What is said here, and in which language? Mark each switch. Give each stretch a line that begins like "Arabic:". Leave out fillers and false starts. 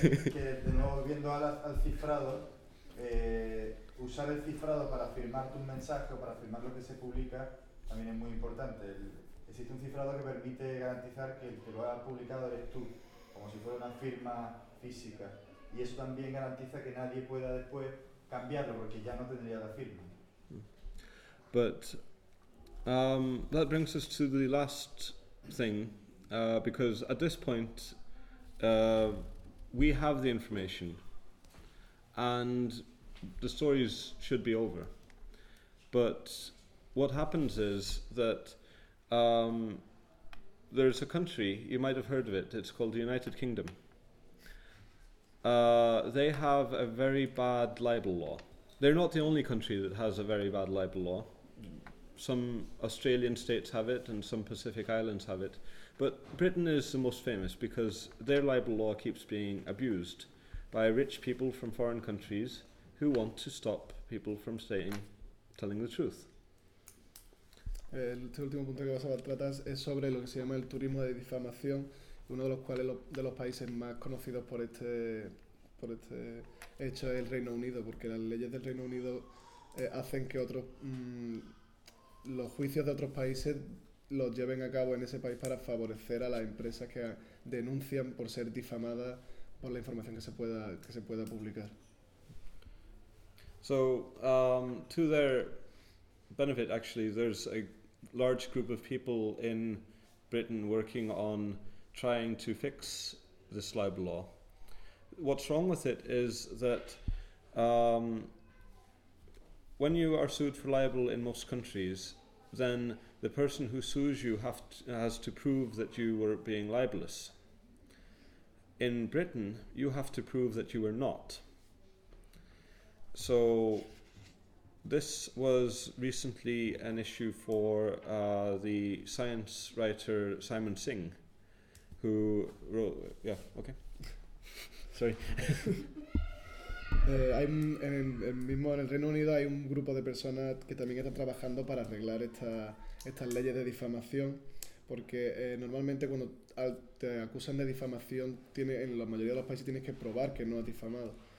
Spanish: Que de nuevo viendo al cifrado, usar el cifrado para firmar tu mensaje o para firmar lo que se publica también es muy importante. Existe un cifrado que permite garantizar que el que lo ha publicado eres tú, como si fuera una firma física. Y eso también garantiza que nadie pueda después cambiarlo porque ya no tendría la firma.
English: But that brings us to the last thing, because at this point we have the information and the stories should be over. But what happens is that there's a country, you might have heard of it, it's called the United Kingdom. They have a very bad libel law. They're not the only country that has a very bad libel law. Some Australian states have it and some Pacific Islands have it. But Britain is the most famous because their libel law keeps being abused by rich people from foreign countries who want to stop people from telling the truth.
Spanish: Este último punto que vas a tratar es sobre lo que se llama el turismo de difamación, uno de los cuales de los países más conocidos por este hecho es el Reino Unido, porque las leyes del Reino Unido hacen que otros los juicios de otros países los lleven a cabo en ese país para favorecer a las empresas que denuncian por ser difamadas por la información que se pueda publicar.
English: So, to their benefit, actually, there's a large group of people in Britain working on trying to fix this libel law. What's wrong with it is that when you are sued for libel in most countries, then the person who sues you has to prove that you were being libelous. In Britain, you have to prove that you were not. So this was recently an issue for the science writer Simon Singh, who wrote,
Spanish: Hay un, en mismo en el Reino Unido hay un grupo de personas que también están trabajando para arreglar estas leyes de difamación, porque normalmente cuando te acusan de difamación, en la mayoría de los países tienes que probar que no has difamado.